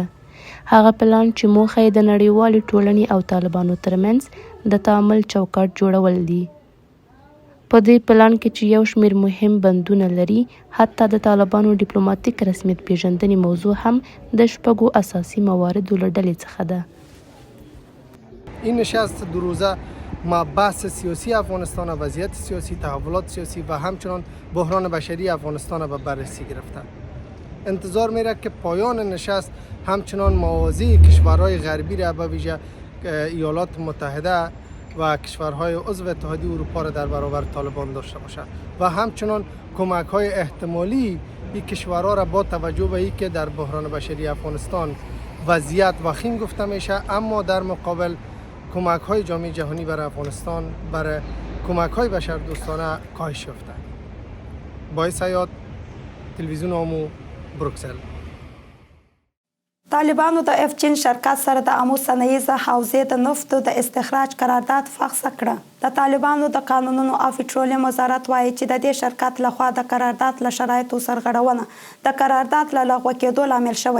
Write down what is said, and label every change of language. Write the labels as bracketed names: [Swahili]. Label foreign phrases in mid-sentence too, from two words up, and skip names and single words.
[Pashto] هغه پلان چې موخه یې د نړیوالې ټولنې او طالبانو ترمنځ د تعامل چوکاټ جوړول دي. په دې پلان کې چې یو شمېر مهم بندونه لري، حتی د طالبانو ډیپلوماتیک رسمیت پیژندنې موضوع هم د 6 اساسي مواردو له ډلې څخه ده. [Persian] این نشست 2 روزه بحث سیاسی افغانستان، وضعیت سیاسی، تحولات سیاسی و همچنان بحران بشری افغانستان به بررسی گرفته. انتظار میره که پایان نشست همچنان موازی کشورهای غربی را به ویژه ایالات متحده و کشورهای عضو اتحادیه اروپا را در برابر طالبان داشته باشد و همچنان کمک‌های احتمالی این کشورها را با توجه به اینکه در بحران بشری افغانستان وضعیت وخیم گفته میشه، اما در مقابل کمک‌های جامعه جهانی برای افغانستان برای کمک‌های بشردوستانه کاهش یافته. باعث حیات، تلویزیون آمو، بروکسل. [Pashto] طالبانو د افچین شرکت سره د امو صنایع حوزې د نفتو د استخراج قرارداد فسخ کړه. د طالبانو د قانونونو او پټرولیم وزارت وایي چې د دې شرکت لخوا د قرارداد له شرایطو سرغړونه د قرارداد له لغوه کېدو لامل شوی.